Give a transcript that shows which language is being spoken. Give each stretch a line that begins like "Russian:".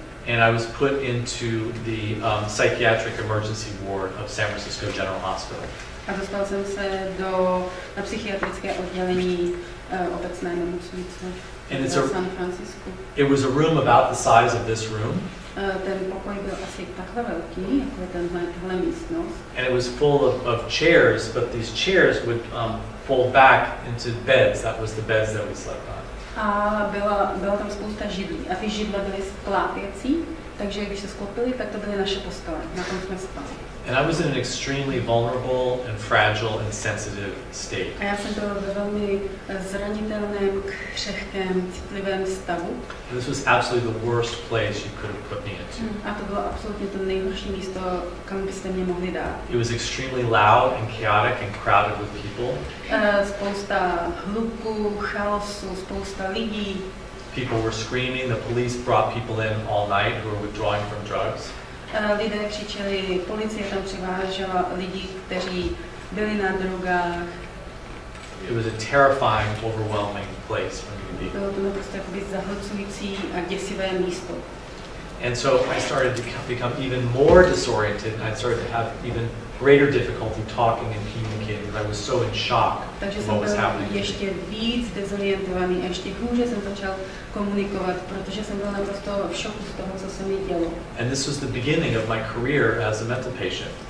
English: And I was put into the psychiatric emergency ward of San Francisco General Hospital.
Czech: A dostal jsem se na psychiatrické oddělení obecné nemocnice v San Francisku.
English: It was a room about the size of this room.
Czech: Ten pokoj byl asi takhle velký, jako je tahle místnost.
English: And it was full of chairs, but these chairs would fold back into beds. That was the beds that we slept on.
Czech: A byla tam spousta židlí. A ty židle byly sklápěcí, takže když se sklopily, tak to byly naše postele. Na tom jsme spali.
English: And I was in an extremely vulnerable and fragile and sensitive state.
Czech: A já jsem byl ve velmi zranitelném, křehkém, citlivém stavu.
English: This was absolutely the worst place you could have put me into.
Czech: A to bylo absolutně to nejhorší místo, kam byste mě mohli dát.
English: It was extremely loud and chaotic and crowded with people.
Czech: Spousta hluku, chaosu, spousta lidí.
English: People were screaming. The police brought people in all night who were withdrawing from drugs.
Czech: Lidé křičeli, policie tam přivážela lidi, kteří byli na drogách.
English: It was a terrifying, overwhelming place for me to be.
Czech: Bylo to naprosto jakoby zahlcující a děsivé místo.
English: And so I started to become even more disoriented, and I started to have even greater difficulty talking and communicating because I was so in shock
Czech: Takže
English: from what was
Czech: jsem
English: happening.
Czech: byl ještě víc dezorientovaný a ještě hůře jsem začal komunikovat, protože jsem byl naprosto v šoku z toho, co se mi dělo.
English: And this was the beginning of my career as a mental patient.